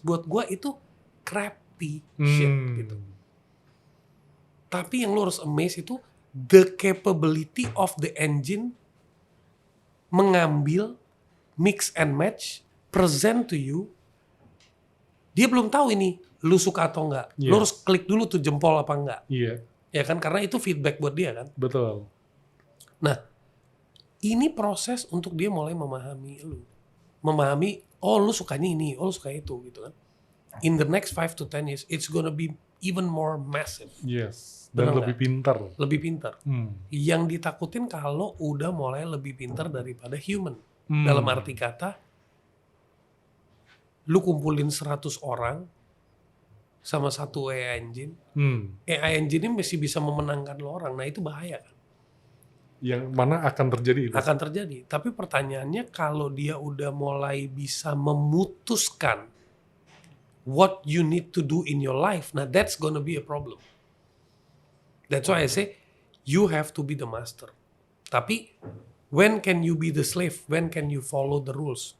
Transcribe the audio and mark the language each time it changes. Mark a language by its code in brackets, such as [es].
[id] Buat gua itu [en] crappy shit [id] gitu. Tapi yang lu harus [en] amaze itu the capability of the engine [id] mengambil, [en] mix and match, present to you. [id] Dia belum tahu ini lu suka atau enggak. Lu harus klik dulu tuh jempol apa enggak. Iya. Ya kan, karena itu feedback buat dia kan. Betul. Nah, ini proses untuk dia mulai memahami lu. Memahami, oh lu sukanya ini, oh lu suka itu gitu kan. [en] In the next 5 to 10 years, it's gonna be even more massive. Yes. Dan [id] Benar lebih pintar. Lebih pintar. Yang ditakutin kalau udah mulai lebih pintar daripada human. Dalam arti kata, lu kumpulin 100 orang sama satu AI engine. AI engine ini masih bisa memenangkan lo orang. Nah itu bahaya kan. Yang mana akan terjadi itu? Akan terjadi. Tapi pertanyaannya kalau dia udah mulai bisa memutuskan [en] what you need to do in your life, nah that's gonna be a problem. That's why I say you have to be the master. Tapi when can you be the slave? When can you follow the rules?